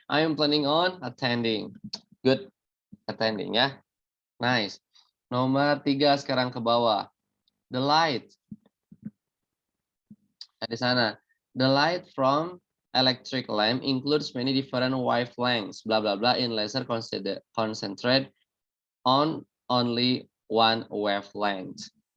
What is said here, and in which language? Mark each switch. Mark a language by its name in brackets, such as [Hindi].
[English] I am planning on attending. Good, attending ya. Nice. [Indonesian] Nomor 3 sekarang ke bawah. [English] The light. [Indonesian] Di sana. [English] The light from electric lamp includes many different wavelengths, blah blah blah, in laser concentrate on only one wavelength.